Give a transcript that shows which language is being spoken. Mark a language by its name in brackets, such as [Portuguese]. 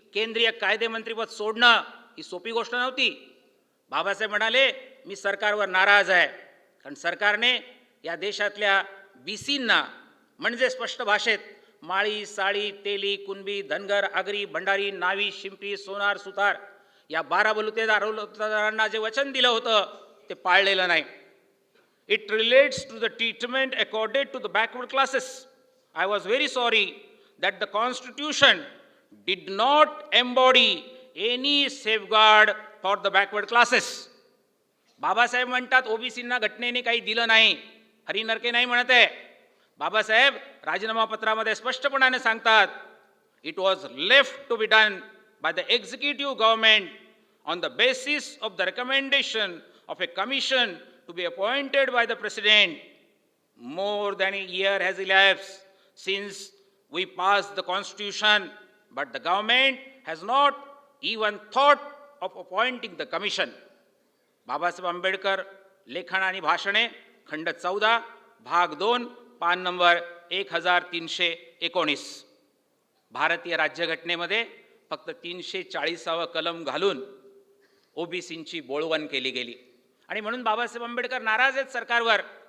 [Marathi] केंद्रीय कायदे मंत्रीपद सोडणं ही सोपी गोष्ट नव्हती. बाबासाहेब म्हणाले, मी सरकारवर नाराज आहे कारण सरकारने या देशातल्या बीसींना म्हणजे स्पष्ट भाषेत माळी, साळी, तेली, कुणबी, धनगर, आगरी, भंडारी, नावी, शिंपी, सोनार, सुतार या 12 बलुतेदारांना जे वचन दिलं होतं ते पाळलेलं नाही. [English] It relates to the treatment accorded to the backward classes. I was very sorry that the Constitution did not embody any safeguard for the backward classes. [Marathi] Babasaheb म्हणतात ओबीसींना घटनेने काही दिलं नाही. हरी नरके नाही म्हणत आहे. बाबासाहेब राजीनामा पत्रामध्ये स्पष्टपणाने सांगतात, [English] It was left to be done by the executive government on the basis of the recommendation of a commission to be appointed by the president. More than a year has elapsed since we passed the constitution, but the government has not even thought of appointing the commission. [Marathi] Babasaheb Ambedkar लेखन आणि भाषणे खंड 14 भाग 2 पान number 1319. भारतीय राज्यघटनेमध्ये फक्त 340वा कलम घालून ओबीसींची बोळवण केली गेली आणि म्हणून बाबासाहेब आंबेडकर नाराज आहेत सरकारवर.